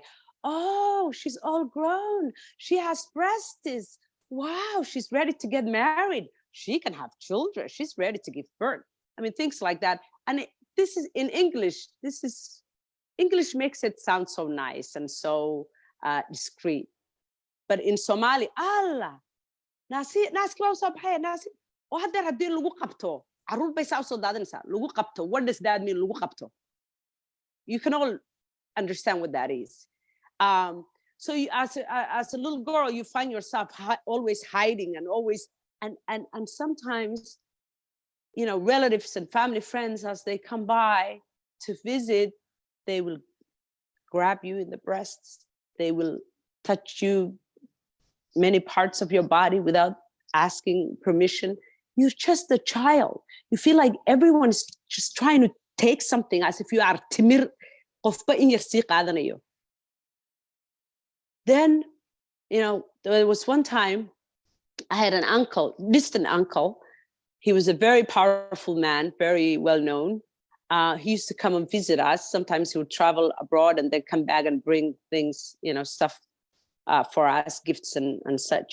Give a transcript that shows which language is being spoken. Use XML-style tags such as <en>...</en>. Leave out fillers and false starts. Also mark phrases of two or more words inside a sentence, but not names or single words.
<en>Oh, she's all grown. She has breasts. Wow, she's ready to get married. She can have children. She's ready to give birth. I mean, things like that. And this is in English. English makes it sound so nice and so discreet. But in Somali,</en> <so>Allah, nasi baa usoo baxaya, nasi. Oo haddeer haddii lagu qabto, carruur bay saa usoo daadinaysaa, lagu qabto.</so> <en>What does that mean,</en> <so>lagu qabto?</so> <en>You can all understand what that is. So you, as a little girl, you find yourself always hiding and always, and sometimes, you know, relatives and family friends, as they come by to visit, they will grab you in the breasts. They will touch you many parts of your body without asking permission. You're just a child. You feel like everyone's just trying to take something, as if you are</en> <so>timir, qofba in yar sii qaadanayo.</so> <en>Then, you know, there was one time I had an uncle, distant uncle. He was a very powerful man, very well known. He used to come and visit us. Sometimes he would travel abroad and then come back and bring things, you know, stuff for us, gifts and such.</en>